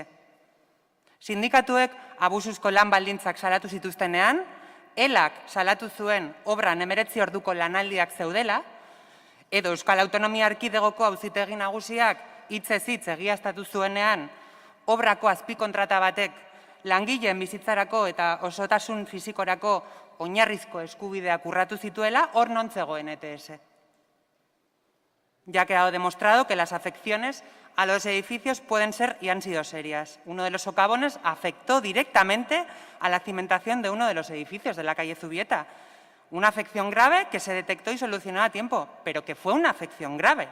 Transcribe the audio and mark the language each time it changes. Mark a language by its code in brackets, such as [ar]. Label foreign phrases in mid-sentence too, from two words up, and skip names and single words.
[eu] Sindikatuek abusuzko lan baldintzak salatu zituztenean, ELAK salatu zuen obran 19 orduko lanaldiak zeudela, edo Euskal Autonomia Erkidegoko Auzitegi Nagusiak hitzez hitz egiaztatu zuenean, obrako azpikontrata batek langileen bizitzarako eta osotasun fisikorako oinarrizko eskubideak urratu zituela, hor non zegoen ETS. [es] Ya ha quedado demostrado que las afecciones a los edificios pueden ser y han sido serias. Uno de los socavones afectó directamente a la cimentación de uno de los edificios de la calle Zubieta. Una afección grave que se detectó y solucionó a tiempo, pero que fue una afección grave.